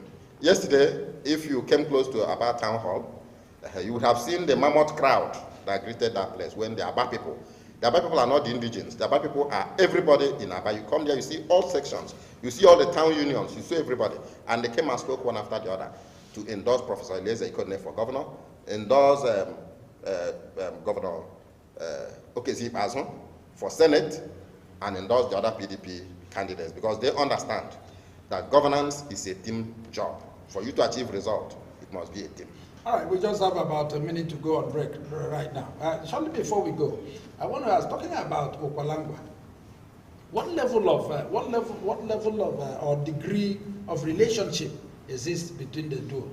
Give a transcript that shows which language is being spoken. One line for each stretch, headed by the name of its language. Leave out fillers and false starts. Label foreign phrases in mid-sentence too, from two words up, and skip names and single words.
English: Yesterday, if you came close to Aba Town Hall, you would have seen the mammoth crowd that greeted that place when the Aba people. The Aba people are not the indigenes. The Aba people are everybody in Aba. You come there, you see all sections. You see all the town unions. You see everybody. And they came and spoke one after the other to endorse Professor Eliezer IKONNE for governor, endorse Governor Okezie Ikpeazu for Senate, and endorse the other PDP candidates, because they understand that governance is a team job. For you to achieve result, it must be a team. All right, we just have about a minute to go on break right now. Shortly before we go, I want to ask, talking about Okwalangwa, what level of or degree of relationship exists between the two?